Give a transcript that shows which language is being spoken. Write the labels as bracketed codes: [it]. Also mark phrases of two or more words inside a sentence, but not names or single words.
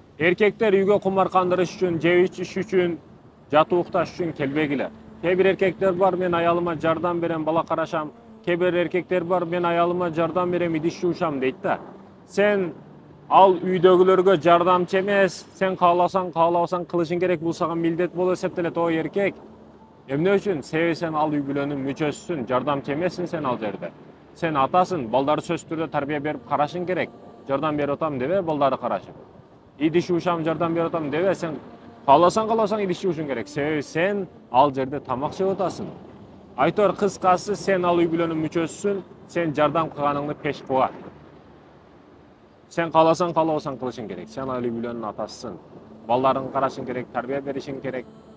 [ky] Erkekler uyga kumar kandırış üçün, jep içiş üçün, жатып укташ üçün келбегиле. Кээ бир эркектер бар, мен аялыма жардам берем, бала карашам. Кээ бир эркектер бар, мен аялыма жардам берем, идиш жуушам дейт да. Сен ал үйдөгүлөргө жардамчы эмес, сен кааласаң, каалабасаң кылышың керек, бул сага милдет болуп эсептелет о эркек. Эмне үчүн? Себеби сен ал үй бүлөнүн мүчөсүсүн, жардамчы эмессиң сен ал жерде. Сен атасың, балдарды сөзсүз түрдө тарбия берип карашың керек. Жардам берип атам дебе, балдарды карашып. İdiş uşam жардам берип атам дебе, сен кааласаң идиш жуушуң керек. Себеби сен ал жерде тамак жеп атасың. Айтор кыскасы, сен ал үй бүлөнүн мүчөсүсүн, сен жардам кылганыңды пеш кыла. Сен кааласаң, каалабасаң кылышың керек. Сен ал үй бүлөнүн атасысың. Балдарыңды карашың керек, тарбия беришиң керек.